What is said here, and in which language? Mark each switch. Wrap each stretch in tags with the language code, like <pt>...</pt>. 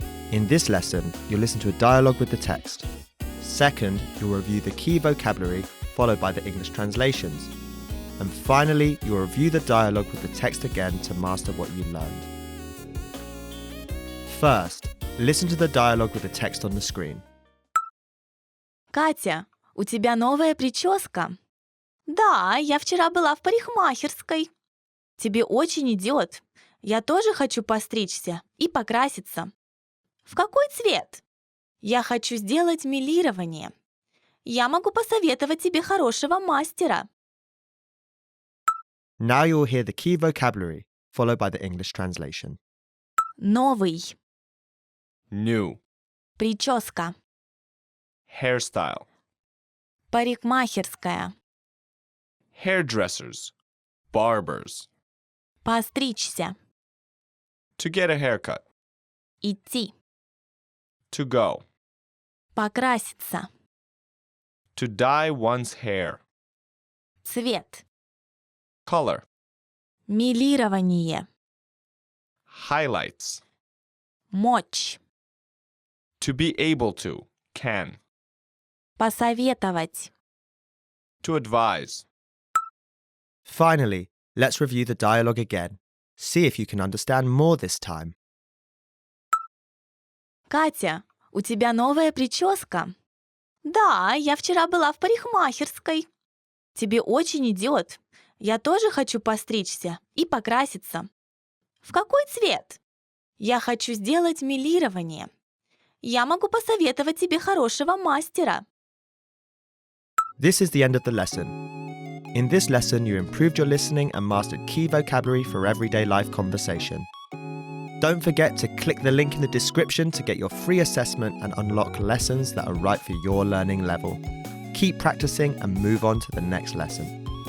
<en>In this lesson, you'll listen to a dialogue with the text. Second, you'll review the key vocabulary, followed by the English translations. And finally, you'll review the dialogue with the text again to master what you learned. First, listen to the dialogue with the text on the screen.</en> <ru>Катя, у тебя новая прическа? Да, я вчера была в парикмахерской. Тебе очень идет. Я тоже хочу постричься и покраситься. В какой цвет? Я хочу сделать мелирование. Я могу посоветовать тебе хорошего мастера.</ru> <en>Now you'll hear the key vocabulary, followed by the English translation.</en> <ru>Новый.</ru> <en>New.</en> <ru>Прическа.</ru> <en>Hairstyle.</en> <ru>Парикмахерская.</ru> <en>Hairdressers. Barbers.</en> <ru>Постричься.</ru> <en>To get a haircut.</en> <ru>Идти.</ru> <en>To go.</en> <ru>Покраситься.</ru> <en>To dye one's hair.</en> <ru>Цвет.</ru> <en>Color.</en> <ru>Мелирование.</ru> <en>Highlights.</en> <ru>Мочь.</ru> <en>To be able to. Can.</en> <ru>Посоветовать.</ru> <en>To advise. Finally, let's review the dialogue again. See if you can understand more this time.</en> <ru>Катя, у тебя новая прическа? Да, я вчера была в парикмахерской. Тебе очень идет. Я тоже хочу постричься и покраситься. В какой цвет? Я хочу сделать мелирование. Я могу посоветовать тебе хорошего мастера.</ru> <en>This is the end of the lesson. In this lesson, you improved your listening and mastered key vocabulary for everyday life conversation. Don't forget to click the link in the description to get your free assessment and unlock lessons that are right for your learning level. Keep practicing and move on to the next lesson.</en>